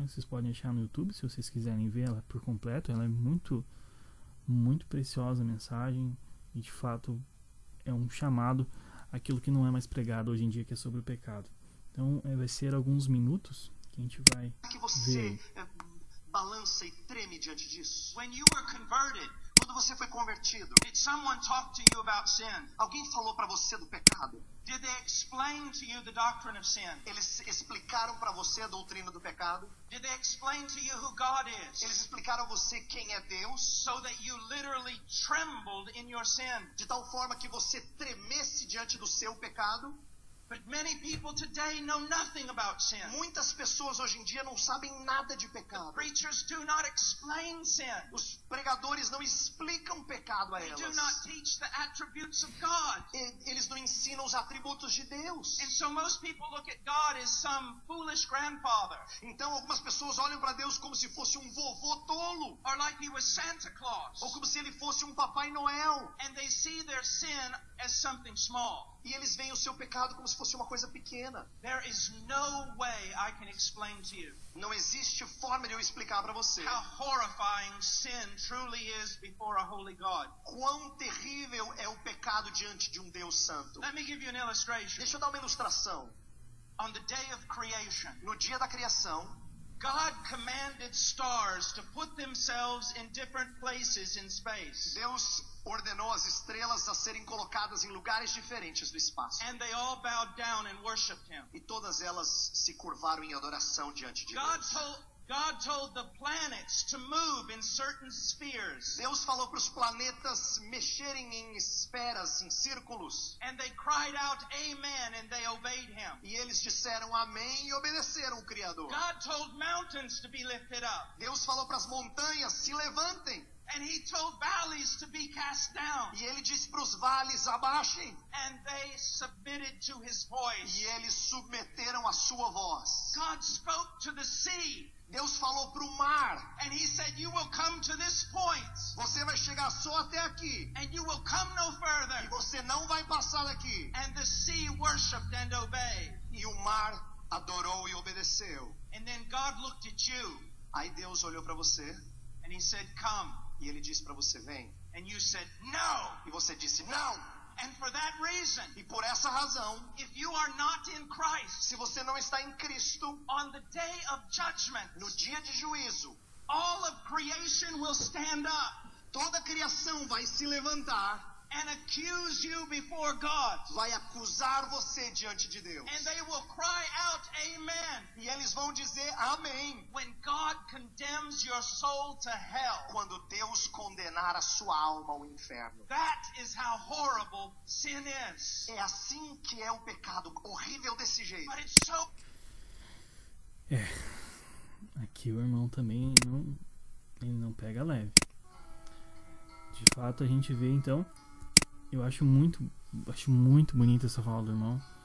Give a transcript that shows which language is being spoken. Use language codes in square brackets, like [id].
[pt] Vocês podem achar no YouTube se vocês quiserem ver ela por completo. Ela é muito, muito preciosa a mensagem, e de fato é um chamado àquilo que não é mais pregado hoje em dia, que é sobre o pecado. Então vai ser alguns minutos que a gente vai que você ver. Balança e treme diante disso. [en] When you were converted, [pt] quando você foi convertido, [en] did someone talk to you about sin? [pt] Alguém falou para você do pecado? [en] Did they explain to you the doctrine of sin? [pt] Eles explicaram para você a doutrina do pecado? [en] Did they explain to you who God is? [pt] Eles explicaram a você quem é Deus? [en] So that you literally trembled in your sin. [pt] De tal forma que você tremesse diante do seu pecado? [en] But many people today know nothing about sin. [pt] Muitas pessoas hoje em dia não sabem nada de pecado. [en] The preachers do not explain sin. [pt] Os pregadores não explicam pecado a elas. [en] They do not teach the attributes of God. [pt] Eles não ensinam os atributos de Deus. [en] And so most people look at God as some foolish grandfather. [pt] Então algumas pessoas olham para Deus como se fosse um vovô tolo. [en] Or like he was Santa Claus. [pt] Ou como se ele fosse um Papai Noel. [en] And they see their sin as something small. [pt] E eles veem o seu pecado como se fosse uma coisa pequena. [en] There is no way I can explain to you. [pt] Não existe forma de eu explicar para você. [en] How horrifying sin truly is before a holy God. [pt] Quão terrível é o pecado diante de um Deus santo. [en] Let me give you an illustration. [pt] Deixa eu dar uma ilustração. [en] On the day of creation, [pt] no dia da criação, [en] God commanded stars to put themselves in different places in space. [pt] Deus ordenou as estrelas a serem colocadas em lugares diferentes do espaço. [en] And they all bowed down and worshipped him. [pt] E todas elas se curvaram em adoração diante de Deus. [en] God told the planets to move in certain spheres. [pt] Deus falou para os planetas mexerem em esferas, em círculos. [en] And they cried out amen and they obeyed him. [pt] E eles disseram amém e obedeceram o Criador. [en] God told mountains to be lifted up. [pt] Deus falou para as montanhas, se levantem. [en] And he told valleys to be cast down. [pt] E ele disse para os vales abaixem. [en] And they submitted to his voice. [pt] E eles submeteram a sua voz. [en] God spoke to the sea. [pt] Deus falou para o mar. [en] And he said, you will come to this point. [pt] Você vai chegar só até aqui. [en] And you will come no further. [pt] E você não vai passar daqui. [en] And the sea worshipped and obeyed. [pt] E o mar adorou e obedeceu. [en] And then God looked at you. [pt] Aí Deus olhou para você. [en] And he said, come. [pt] E ele disse para você, vem. [en] And you said, no. [pt] E você disse, não. [en] And for that reason, [pt] e por essa razão, [en] if you are not in Christ, [pt] se você não está em Cristo, [en] on the day of judgment, [pt] no dia de juízo, [en] all of creation will stand up. [pt] Toda a criação vai se levantar. [en] And accuse you before God. [pt] Vai acusar você diante de Deus. [en] And they will cry out, amen. [pt] E eles vão dizer amém. [en] When God condemns your soul to hell. [pt] Quando Deus condenar a sua alma ao inferno. [en] That is how horrible sin is. [pt] É assim que é o pecado, horrível desse jeito. [en] But it's so... [pt] Aqui o irmão também não pega leve. De fato a gente vê então. Eu acho muito bonita essa fala do irmão.